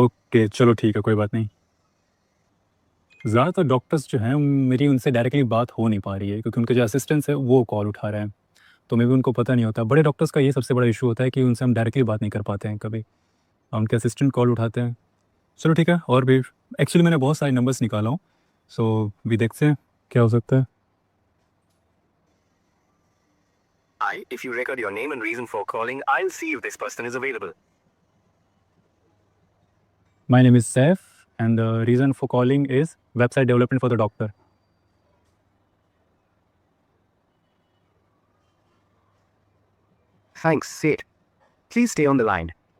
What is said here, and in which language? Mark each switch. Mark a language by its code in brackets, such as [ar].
[hi] Okay चलो ठीक है, कोई बात नहीं। ज़्यादातर डॉक्टर्स जो हैं मेरी उनसे डायरेक्टली बात हो नहीं पा रही है, क्योंकि उनके जो असिस्टेंट्स हैं वो कॉल उठा रहे हैं, तो मे भी उनको पता नहीं होता। बड़े डॉक्टर्स का ये सबसे बड़ा इशू होता है कि उनसे हम डायरेक्टली बात नहीं कर पाते हैं कभी, उनके असिस्टेंट कॉल उठाते हैं। चलो ठीक है, और भी एक्चुअली मैंने बहुत सारे नंबर्स निकाला हूँ, सो भी देखते हैं क्या हो सकता है। [en] Hi, if you record your name and reason for calling, I'll see if this person is available. My name is Saif and the reason for calling is website development for the doctor. Thanks, Sid. Please stay on the line.